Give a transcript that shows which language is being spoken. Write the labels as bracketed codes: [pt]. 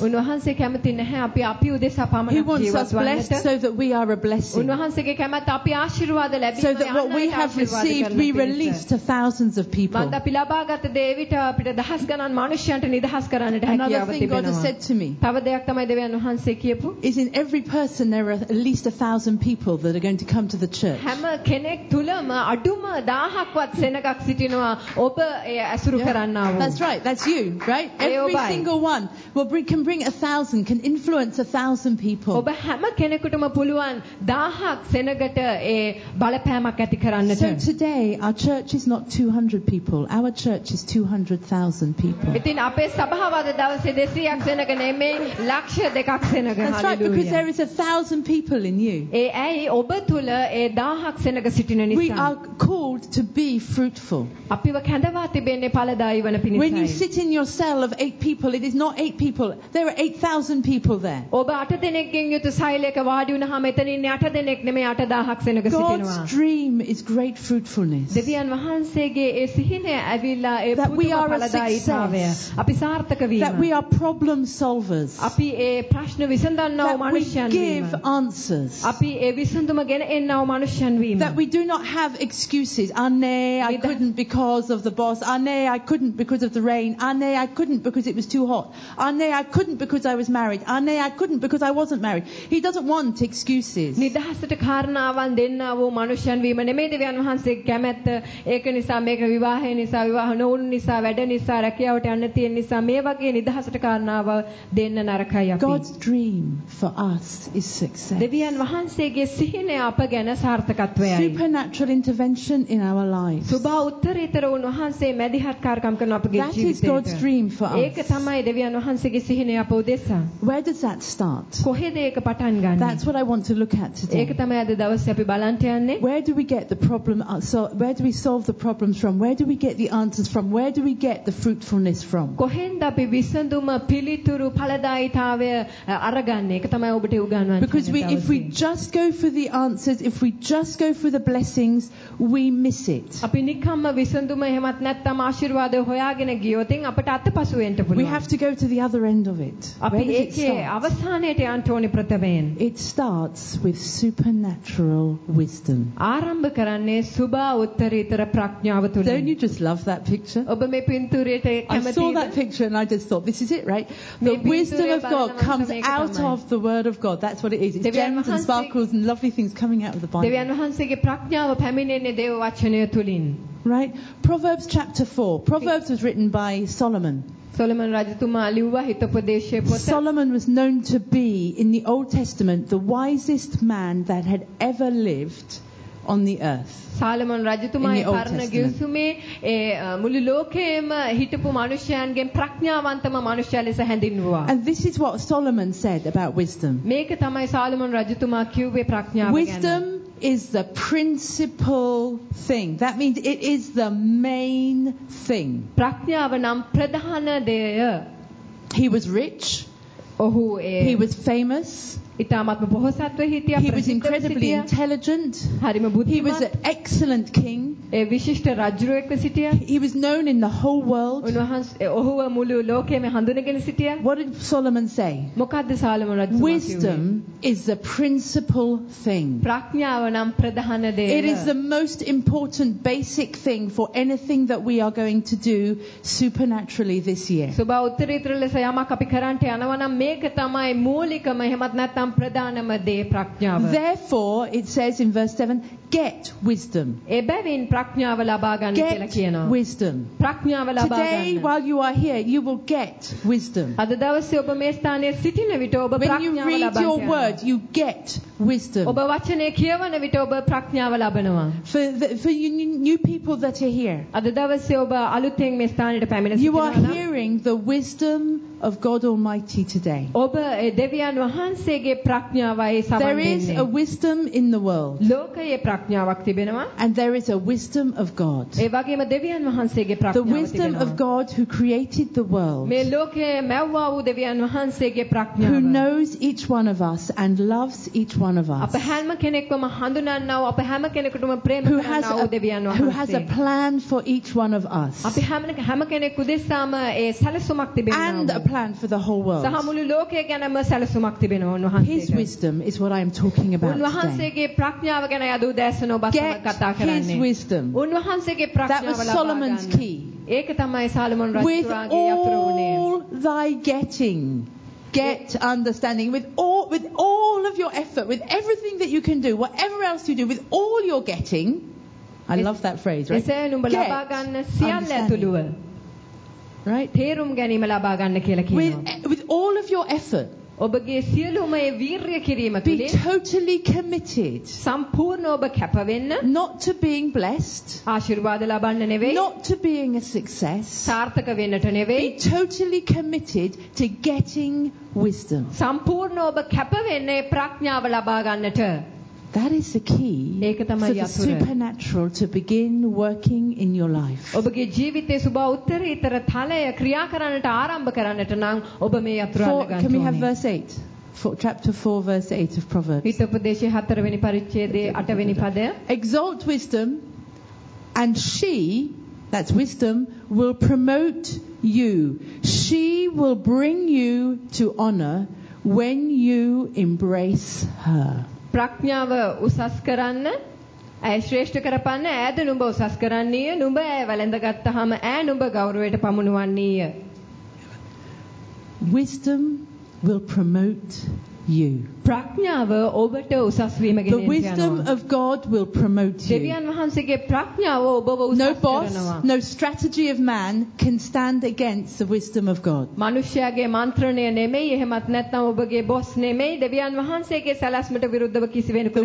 [si] උන්වහන්සේ කැමති නැහැ අපි අපි උදෙසා පමණක් ජීවත් වන්නට. [en] He wants us blessed so that we are a blessing. [si] උන්වහන්සේගේ කැමැත්ත අපි ආශිර්වාද ලැබීමයි. [en] So that what we have received we release to thousands of people. [si] මන්ද අපි ලබාගත් දේවිට අපිට දහස් ගණන් මිනිසුන්ට නිදහස් කරන්නට හැකියාව තිබෙනවා. [en] Another thing God has said to me. [si] තව දෙයක් තමයි දෙවියන් වහන්සේ කියපු. [en] Is in every person there are at least 1,000 people that are going to come to the church. [si] හැම කෙනෙක් තුලම අඩුම 1000ක්වත් සෙනගක් සිටිනවා ඔබ ඇසුරු කරන්න. [en] That's right, that's you, right? Every single one can bring 1,000, can influence 1,000 people. [si] ඔබ හැම කෙනෙකුටම පුළුවන් 1000ක් සෙනගට ඒ බලපෑමක් ඇති කරන්නට. [en] So today our church is not 200 people. Our church is 200,000 people. [si] ඉතින් අපේ සභාව අද දවසේ 200ක් සෙනග නෙමෙයි ලක්ෂ 2ක් සෙනග. [en] Hallelujah. That's right, because there is 1,000 people in you. [si] ඒයි ඔබ තුල ඒ 1000ක් සෙනග සිටින නිසා. [en] We are called to be fruitful. [si] අපිව කැඳවා තිබෙන්නේ ඵල [en] When you sit in your cell of 8 people, it is not 8 people. There are 8,000 people there. [si] ඔබ 8 දෙනෙක්ගෙන් යුත් සෛලයක වාඩි වුණාම එතන ඉන්නේ 8 දෙනෙක් නෙමෙයි 8000ක් සෙනග සිටිනවා. [en] God's dream is great fruitfulness. [si] දෙවියන් වහන්සේගේ ඒ සිහිනය ඇවිල්ලා ඒ පුදුමඵලදායීතාවය. අපි සාර්ථක වීම. [en] That we are problem solvers. [si] අපි ඒ ප්‍රශ්න විසඳන්නව මිනිසයන් වීම. [en] We give answers. [si] අපි ඒ විසඳුම ගෙන එන්නව මිනිසයන් වීම. [en] That we do not have excuses. Anne, I couldn't because of the boss. Anne, I couldn't couldn't because of the rain. Anne, I couldn't because it was too hot. Anne, I couldn't because I was married. Anne, I couldn't because I wasn't married. He doesn't want excuses. [si] නිදහසට කාරණාවන් දෙන්නව මනුෂ්‍යන් වීම නෙමෙයි දෙවියන් වහන්සේ කැමැත්ත. ඒක නිසා මේක විවාහය නිසා විවාහ නොවුණු නිසා වැඩ නිසා රැකියාවට යන්න තියෙන නිසා මේ වගේ නිදහසට කාරණාව දෙන්න නරකයි අපි. [en] God's dream for us is success. [si] දෙවියන් වහන්සේගේ සිහින අප ගැන සාර්ථකත්වයයි. [en] Supernatural intervention in our lives. [si] සුභා උත්තරීතර වහන්සේ මැදිහත් කාර්කම් කරන අපගේ ජීවිතේ. [en] That is God's dream for us. [si] ඒක තමයි දෙවියන් වහන්සේගේ සිහින අප උදෙසා. [en] Where does that start? [si] කොහෙද ඒක පටන් ගන්නේ? [en] That's what I want to look at today. [si] ඒක තමයි අද දවසේ අපි බලන්න යන්නේ. [en] Where do we get the problem? So where do we solve the problems from? Where do we get the answers from? Where do we get the fruitfulness from? [si] කොහෙන්ද අපි විසඳුම පිළිතුරු ඵලදායීතාවය අරගන්නේ? ඒක තමයි ඔබට උගන්වන්නේ. [en] Because if we just go for the answers, if we just go for the blessings, we miss it. [si] අපි නිකම්ම විසඳුම එහෙමත් නැත්නම් ආශිර්වාද හොයාගෙන ගියොත් අපට අතපසු වෙන්න පුළුවන්. [en] We have to go to the other end of it. [si] අපි ඒකේ අවසානයට යන්න ඕනේ ප්‍රථමයෙන්. [en] It starts with supernatural wisdom. [si] ආරම්භ කරන්නේ සුභා උත්තරීතර ප්‍රඥාව තුළින්. [en] Don't you just love that picture? [si] ඔබ මේ පින්තූරයට කැමතිද? [en] I saw that picture and I just thought this is it, right? The wisdom of God comes out of the word of God. That's what it is. It's gems and sparkles and lovely things coming out of the Bible. [si] දෙවියන් වහන්සේගේ ප්‍රඥාව පැමිණෙන්නේ දේව වචනය තුළින්. [en] Right? Proverbs chapter 4. Proverbs was written by Solomon. [si] Solomon රජතුමා ලිව්වා හිතපදේශයේ පොත. [en] Solomon was known to be in the Old Testament the wisest man that had ever lived on the earth. [si] Solomon රජතුමායි පරණ ගිවිසුමේ ඒ මුළු ලෝකයේම හිටපු මිනිසයන්ගෙන් ප්‍රඥාවන්තම මිනිසයා ලෙස හැඳින්වුවා. [en] And this is what Solomon said about wisdom. [si] මේක තමයි Solomon රජතුමා කිව්වේ ප්‍රඥාව ගැන. [en] Wisdom is the principal thing. That means it is the main thing. [si] ප්‍රඥාව නම් ප්‍රධාන දේය. [en] He was rich. [si] ඔහු [en] He was famous. [si] ඉතාමත්ම බොහෝසත්ව හිටියා. [en] He was incredibly intelligent. [si] හරිම බුද්ධිමත්. [en] He was an excellent king. [si] ඒ විශිෂ්ට රජුෙක් ලෙස හිටියා. [en] He was known in the whole world. [si] ඔහු මුළු ලෝකෙම හඳුනගෙන හිටියා. [en] What did Solomon say? [si] මොකද්ද සාලම රජතුමා කිව්වේ? [en] Wisdom is the principal thing. [si] ප්‍රඥාව නම් ප්‍රධාන දේය. [en] It is the most important basic thing for anything that we are going to do supernaturally this year. [si] සුබ උත්තරීතර ලෙස යමක් අපි කරන්නට යනවා නම් මේක තමයි මූලිකම එහෙමත් නැත්නම් ප්‍රධානම දේ ප්‍රඥාව. [en] Therefore it says in verse 7 get wisdom. [si] එබැවින් ප්‍රඥාව ලබා ගන්න කියලා කියනවා. [en] Get wisdom. [si] ප්‍රඥාව ලබා ගන්න. [en] Today while you are here you will get wisdom. [si] අද දවසේ ඔබ මේ ස්ථානයේ සිටින විට ඔබ ප්‍රඥාව ලබනවා. [en] When you read your word you get wisdom. [si] ඔබ වචනය කියවන විට ඔබ ප්‍රඥාව ලබනවා. [en] For you new people that are here. [si] අද දවසේ ඔබ අලුතෙන් මේ ස්ථානෙට පැමිණ සිටිනවා. [en] You are hearing the wisdom of God Almighty today. [si] ඔබ දෙවියන් වහන්සේගේ ප්‍රඥාවයි සමන්දෙන්නේ. [en] There is a wisdom in the world. [si] ලෝකයේ ප්‍රඥාවක් තිබෙනවා. [en] And there is a wisdom of God. [si] ඒ වගේම දෙවියන් වහන්සේගේ ප්‍රඥාවක් තිබෙනවා. [en] The wisdom of God who created the world. [si] මේ ලෝකයේ මැව්වා වූ දෙවියන් වහන්සේගේ ප්‍රඥාව. [en] Who knows each one of us and loves each one of us. [si] අප හැම කෙනෙක්වම හඳුනනවා අප හැම කෙනෙකුටම ප්‍රේම කරනවා වූ දෙවියන් වහන්සේ. [en] Who has a plan for each one of us. [si] අප හැම කෙනෙක් උදෙසාම ඒ සැලසුමක් තිබෙනවා. [en] A plan for the whole world. [si] සහමුළු ලෝකය ගැනම සැලසුමක් තිබෙනවා උන්වහන්සේට. [en] His wisdom is what I am talking about. [si] උන්වහන්සේගේ ප්‍රඥාව ගැන අද උදෑසන ඔබ සමග කතා කරන්නේ. [en] His wisdom. [si] උන්වහන්සේගේ ප්‍රඥාව ලබා ගන්න. [en] That was Solomon's key. [si] ඒක තමයි සාලමන් රජතුමාගේ යතුරු වුණේ. [en] All thy getting. Get understanding with all of your effort, with everything that you can do, whatever else you do, with all your getting. I love that phrase, right? [si] එසේ උඹ ලබා ගන්න සියල්ල ඇතුළුව. [en] Right? [si] තේරුම් ගැනීම ලබා ගන්න කියලා කියනවා. [en] With all of your effort. [si] ඔබගේ සියලුම ඒ වීරිය කිරීම තුළ. [en] Be totally committed. [si] සම්පූර්ණ ඔබ කැප වෙන්න. [en] Not to being blessed. [si] ආශිර්වාද ලබන්න නෙවෙයි. [en] Not to being a success. [si] සාර්ථක වෙන්නට නෙවෙයි. [en] Be totally committed to getting wisdom. [si] සම්පූර්ණ ඔබ කැප වෙන්නේ ප්‍රඥාව ලබා ගන්නට. [en] That is the key for the supernatural to begin working in your life. [si] ඔබගේ ජීවිතයේ සුභ උත්තරීතර තලය ක්‍රියා කරන්නට ආරම්භ කරන්නට නම් ඔබ මේ යතුරු අල්ල ගන්න ඕනේ. [en] Can we have verse 8? Chapter 4 verse 8 of Proverbs. [si] හිතපදේශයේ 4 වෙනි පරිච්ඡේදයේ 8 වෙනි පදය. [en] Exalt wisdom and she, that's wisdom, will promote you. She will bring you to honor when you embrace her. [si] ප්‍රඥාව උසස් කරන්න ඇයි ශ්‍රේෂ්ඨ කරපන්න ඈද නුඹ උසස් කරන්නේය නුඹ ඈ වැළඳගත්තහම ඈ නුඹ ගෞරවයට පමුණුවන්නේය [en] Wisdom will promote you. [si] ප්‍රඥාව ඔබට උසස් වීම ගෙන යනවා. [en] The wisdom of God will promote you. [si] දෙවියන් වහන්සේගේ ප්‍රඥාව ඔබව උසස් කරනවා. [en] No boss, no strategy of man can stand against the wisdom of God. [si] මනුෂ්‍යයාගේ මන්ත්‍රණය නෙමෙයි එහෙමත් නැත්නම් ඔබගේ බොස් නෙමෙයි දෙවියන් වහන්සේගේ සැලැස්මට විරුද්ධව කිසි වෙනෙකුට ක්‍රියා කරන්න